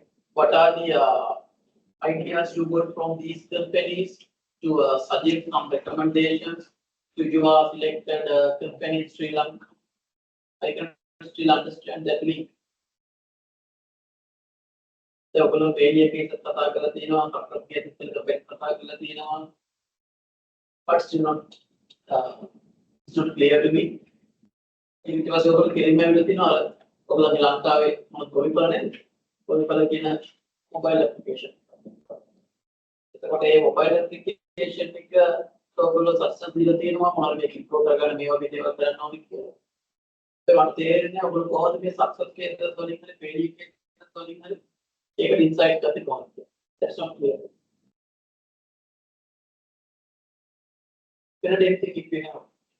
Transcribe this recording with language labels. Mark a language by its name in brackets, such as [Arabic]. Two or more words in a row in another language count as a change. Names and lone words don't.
[English] What are the ideas you got from these companies to suggest some recommendations to your selected company in Sri Lanka? I can still understand that link. [Sinhala] The ඔයගොල්ලෝ [English] failure cases [Sinhala] කතා කරලා තියෙනවා, [English] success cases [Sinhala] කතා කරලා තියෙනවා. [English] But still not, it's not clear to me. [Sinhala] ඊට පස්සේ ඔයගොල්ලෝ කෙලින්ම ඇවිල්ලා තියෙනවා ඔයගොල්ලෝගේ ලංකාවේ මොකද ගොවිපළ නේද? ගොවිපළ කියන [English] mobile application. [Sinhala] එතකොට මේ [English] mobile application [Sinhala] එක ඔයගොල්ලෝ සක්සස් දීලා තියෙනවා මොනවද මේක ඉම්ප්‍රූව් කරගන්න මේ වගේ දේවල් කරන්න ඕනේ කියලා. ඒ මට තේරෙන්නේ ඔයගොල්ලෝ කොහොමද මේ සක්සස් cases වලින් හරි [English] failure cases [Sinhala] වලින් හරි ඒකට ඉන්සයිට් ගත්තේ කොහොමද? [English] That's not clear. Can I take if you have?